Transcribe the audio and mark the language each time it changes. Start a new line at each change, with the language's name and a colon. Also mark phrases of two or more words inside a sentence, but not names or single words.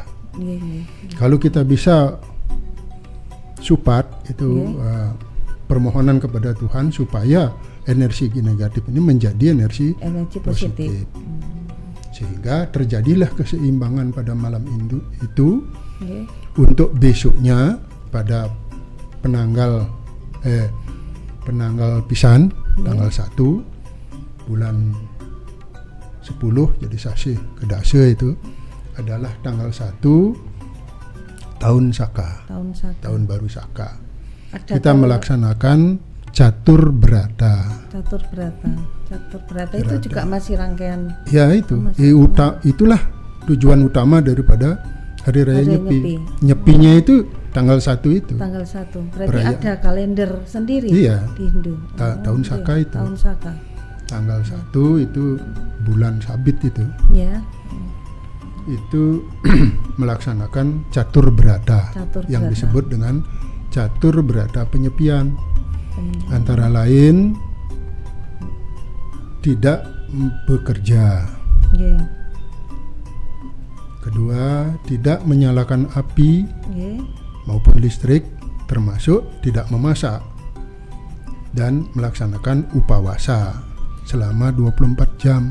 Indonesian: Kalau kita bisa supat itu permohonan kepada Tuhan supaya energi negatif ini menjadi energi positif. Sehingga terjadilah keseimbangan pada malam itu Nggih. untuk besoknya pada
Balinese: penanggal pisan
Indonesian: tanggal 1 bulan 10 jadi
Balinese: sasi kedase
Indonesian: itu adalah tanggal 1 tahun Saka, tahun baru Saka. Kita melaksanakan catur berata. Catur berata itu juga masih rangkaian. Ya itu, itulah tujuan utama daripada Hari Raya Nyepi. Nyepinya itu tanggal 1 itu. Tanggal 1. Berarti ada kalender sendiri di Hindu. Tahun Saka itu. Tahun Saka. Tanggal 1 itu bulan Sabit itu. Ya. Itu melaksanakan catur berata yang disebut dengan catur berata penyepian. Antara lain tidak bekerja. Yeah. Kedua, tidak menyalakan api maupun listrik, termasuk tidak memasak, dan melaksanakan upawasa selama 24 jam.